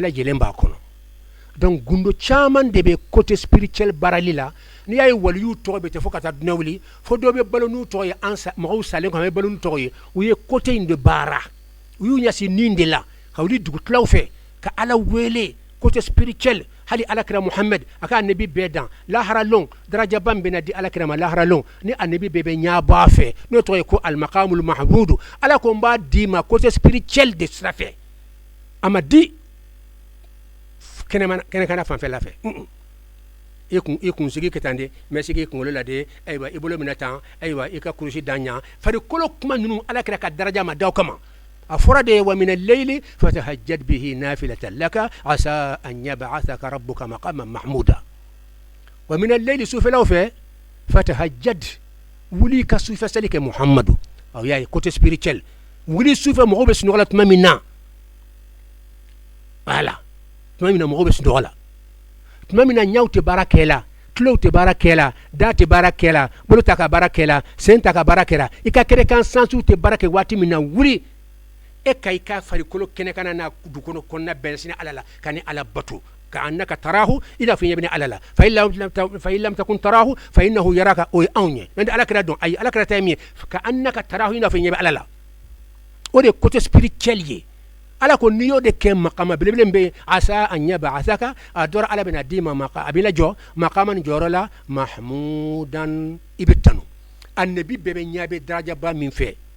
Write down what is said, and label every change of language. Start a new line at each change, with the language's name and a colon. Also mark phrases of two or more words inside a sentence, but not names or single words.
Bambara: lajɛlen b'a kɔnɔ donc gundo caman de bɛ
French: côté spirituel
Bambara: baarali la n'i y'a ye waliyuw tɔgɔ bɛ ten fo ka taa dunan wuli fo dɔw bɛ balo n'u tɔgɔ ye mɔgɔw salen kɔnɔ a bɛ balo n'u tɔgɔ ye u ye côté in de baara u y'u ɲɛsin nin de la ka wuli dugutilaw fɛ ka ala wele
French: côté spirituel
Bambara: hali alakira muhammed a ka anabi bɛɛ dan lahara lɔn darajaba min bɛna di alakira ma lahara lɔn ni anabi bɛɛ bɛ ɲɛbɔ a fɛ n'o tɔgɔ ye ko
Arabic: المقام المحمود
Bambara: ala ko n b'a d'i ma
French: côté spirituel
Bambara: de sira fɛ a ma di kɛnɛkana fanfɛla fɛ i kunsigi kɛ tan de mɛ sigi i kunkolo la de ayiwa i bolo minɛ tan ayiwa i ka kurusi dan ɲa farikolo kuma ninnu alakira ka daraja ma d'aw kama a fɔra de
Arabic: ومن الليل فتهجد به نافلة لك عسى أن يبعثك ربك مقاما محمودا ومن الليل
Bambara: sufelaw fɛ fatahajjad wuli ka sufɛ seli kɛ muhammadu aw y'a ye
French: côté spirituel
Bambara: wuli sufɛ mɔgɔw bɛ sunɔgɔ la tuma min na voilà tuma min na mɔgɔw bɛ sunɔgɔ la tuma min na ɲaw tɛ baara kɛ la tulow tɛ baara kɛ la da tɛ baara kɛ la bolo ta ka baara kɛ la sen ta ka baara kɛ la i ka kɛnɛ kan sansiw tɛ baara kɛ waati min na wuli e ka i ka farikolo kɛnɛ kana na dugukɔnɔ kɔnɔna bɛɛ sini ala la ka ni ala bato ka annaka tarahu i n'a fɔ i ɲɛ bɛ ni ala la
Arabic: فإن لم تكن تراه فإنه يراك
Bambara: o ye anw ye n'o tɛ ala kɛra dɔn ayi ala kɛra ta ye min ye
Arabic: كأنك تراه
Bambara: i n'a fɔ i ɲɛ bɛ ala la o de ye
French: côté spirituel
Bambara: ye ala ko n'i y'o de kɛ makama belebele min bɛ yen
Arabic: عسى أن يبعثك
Bambara: a dɔra ala bɛna d'i ma a b'i lajɔ makama nin jɔyɔrɔ la mahmudan i bɛ tanu annabi bɛɛ bɛ ɲɛ bɛ darajaba min fɛ